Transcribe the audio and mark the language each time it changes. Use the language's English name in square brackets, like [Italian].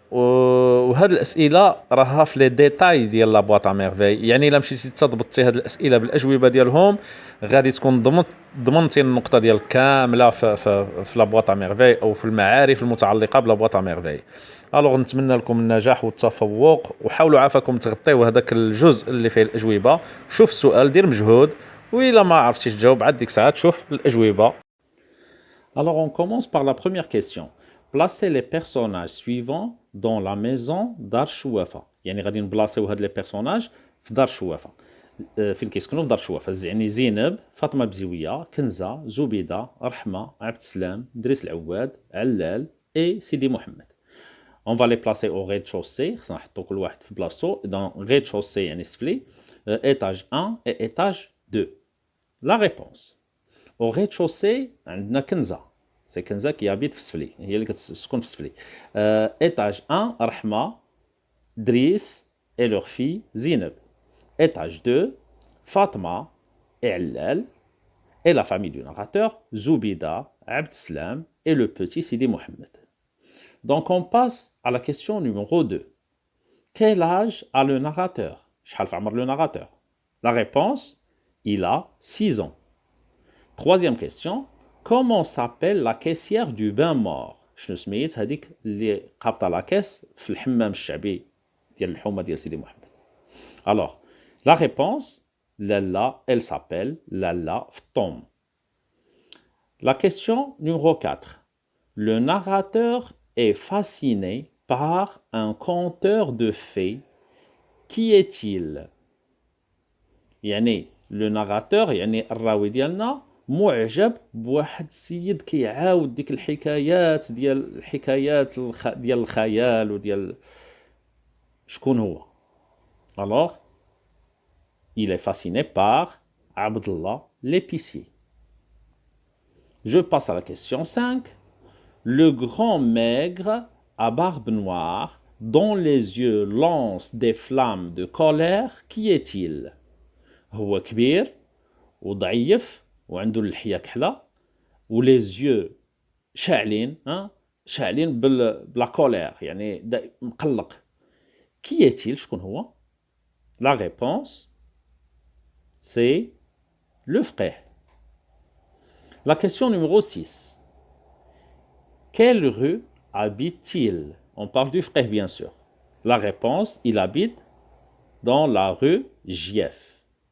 [Arabic] وهذه الأسئلة راها في لي ديتاي ديال لابواط ا ميرفي، يعني الا مشيتي تضبطتي هذه الأسئلة بالأجوبة ديالهم غادي تكون ضمنتي النقطة ديال كاملة في لابواط ا ميرفي او في المعارف المتعلقة بلابواط ا ميرفي. الوغ نتمنى لكم النجاح والتفوق، وحاولوا عافاكم تغطيوا هذاك الجزء اللي فيه الأجوبة. شوف السؤال، دير مجهود، وإلا ما عرفتيش تجاوب عاد ديك الساعة تشوف الأجوبة. [French] Alors on commence par la première question. Placez les personnages suivants dans la maison دار الشوافة. [Arabic] يعني غادي نبلاصيو هاد لي بيرسوناج في دار الشوافة. فين كيسكنوا في دار الشوافة، يعني زينب، فاطمة بزوية، كنزة، زبيدة، رحمة، عبد السلام، دريس العواد، علال et سيدي محمد. [French] On va les placer au rez-de-chaussée. [Arabic] خصنا نحطو كل واحد في بلاصتو. [French] Dans rez-de-chaussée يعني سفلي. Étage 1 et étage 2. La réponse. Au rez-de-chaussée عندنا كنزة. [Arabic] سي كنزة كي habite في سفلي، هي اللي كتسكن في سفلي. [French] Étage 1 رحمة، دريس et leur fille زينب. Étage 2 Fatma et Allal et la famille du narrateur Zoubida, Abd Salam et le petit Sidi Mohamed. Donc on passe à la question numéro 2. Quel âge a le narrateur? [Arabic] شحال في عمر le narrateur? [French] La réponse, il a 6 ans. Troisième question. Comment s'appelle la caissière du bain mort? [Arabic] شنو سميت هذيك اللي قابطه لا كاس في الحمام الشعبي ديال الحومه ديال سيدي محمد؟ Alors, la réponse, Lalla, elle s'appelle Lalla Ftom. [French] La question numéro 4. Le narrateur est fasciné par un conteur de fées. Qui est-il? [Arabic] يعني le narrateur يعني الراوي ديالنا معجب بواحد السيد كيعاود ديك الحكايات ديال ديال الخيال وديال شكون هو. [French] Alors, il est fasciné par Abdullah l'épicier. Je passe à la question 5. Le grand maigre à barbe noire, dont les yeux lancent des flammes de colère, qui est-il? [Arabic] هو كبير وضعيف وعنده اللحية كحلة و les yeux شاعلين شاعلين بلا كولير، يعني مقلق. [French] Qui est-il؟ شكون هو؟ La réponse, c'est le frère. La question numéro 6. Quelle rue habite-t-il? On parle du frère, bien sûr. La réponse, il habite dans la rue Gief.